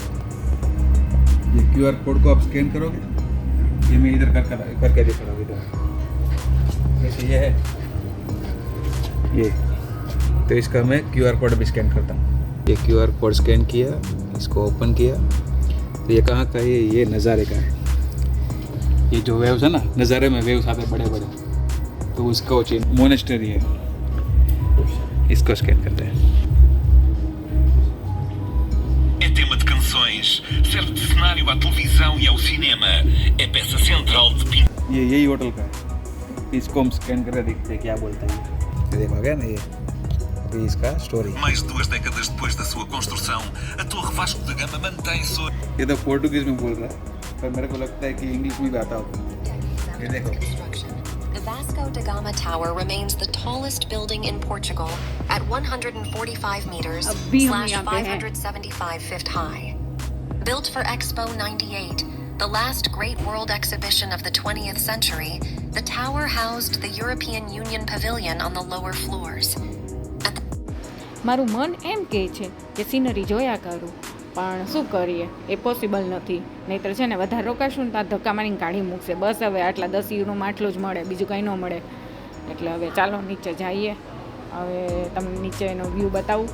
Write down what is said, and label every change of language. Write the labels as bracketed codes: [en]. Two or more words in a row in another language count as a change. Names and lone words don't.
[hi] ये QR कोड को आप स्कैन करोगे, ये मैं इधर करके दिखा रहा हूँ इधर, जैसे ये है ये, तो इसका मैं QR कोड भी स्कैन करता हूँ। ये QR कोड स्कैन किया, इसको ओपन किया, तो ये कहाँ का है, ये नज़ारे का है। ये जो वेव्स है ना, नज़ारे में वेव्स आते बड़े बड़े, तो उसका मोनेस्टरी है, इसको स्कैन करते हैं। [pt] É tema de canções, serve de cenário à televisão e ao cinema. É peça central de [hi] ये यही होटल का है, इसको हम स्कैन करके देखते हैं क्या बोलता है। ये देखो आ गया ना, ये अभी इसका स्टोरी। [pt] mais de 2 décadas depois da sua construção, a Torre Vasco da Gama mantém-se. [hi] ये तो पोर्टुगीज में बोल रहा है, पर मेरे को लगता है कि इंग्लिश में भी आता होगा। ये देखो, [en] The Vasco da Gama Tower remains the tallest building in Portugal at 145 meters [hi] अभी हम / यहाँ पे हैं। [en] 575 feet high. Built for Expo 98, the last great world exhibition of the 20th century, the tower housed the European Union Pavilion on the lower floors. [gu] મારું મન એમ કહે છે કે સિનરી જોયા કરું, પણ શું કરીએ, એ પોસિબલ નથી. નહીંતર છે ને વધારે રોકાશું ને ત્યાં ધક્કા મારીને કાઢી મૂકશે. બસ હવે આટલા 10 યુરોમાં આટલું જ મળે, બીજું કંઈ ન મળે. એટલે હવે ચાલો નીચે જઈએ. હવે તમને નીચેનો વ્યૂ બતાવું.